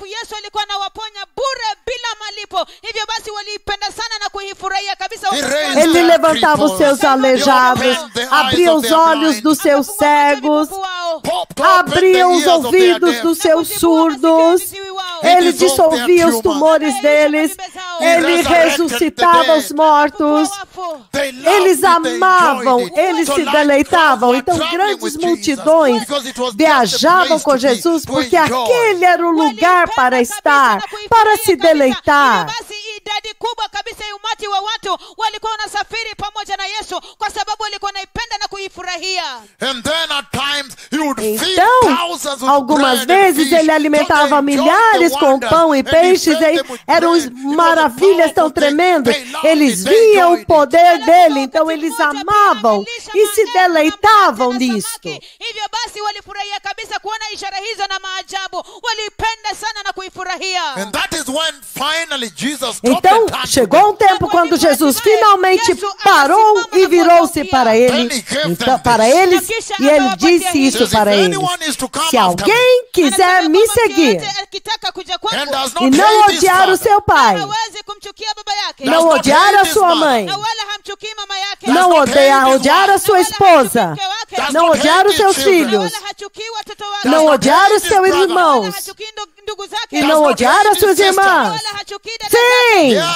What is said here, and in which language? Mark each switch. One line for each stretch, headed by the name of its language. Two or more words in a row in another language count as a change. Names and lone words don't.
Portuguese: Ele levantava os seus aleijados, abria os olhos dos seus cegos, abria os ouvidos dos seus surdos, ele dissolvia os tumores deles, ele ressuscitava os mortos, eles amavam, eles se deleitavam. Então grandes multidões viajavam com Jesus porque aquele era o lugar para estar, para se deleitar.
Swahili: Idadi kubwa kabisa ya umati wa watu walikuwa wanasafiri pamoja na Yesu kwa sababu walikuwa wanaipenda na kuifurahia.
Portuguese: Então, algumas vezes ele alimentava milhares com pão e peixes, eram maravilhas tão tremendas. Eles viam o poder dele, então eles amavam e se deleitavam nisto.
Swahili: Hivyo basi walifurahia kabisa kuona ishara hizo na maajabu, walipenda sana na kuifurahia.
English: And that is when finally Jesus.
Portuguese: Então, chegou um tempo quando Jesus finalmente parou e virou-se para eles, e ele disse isso para eles: se alguém quiser me seguir e não odiar o seu pai, não odiar a sua mãe, não odiar a sua esposa, não odiar os seus filhos, não odiar os seus irmãos e não odiar as suas irmãs, sim,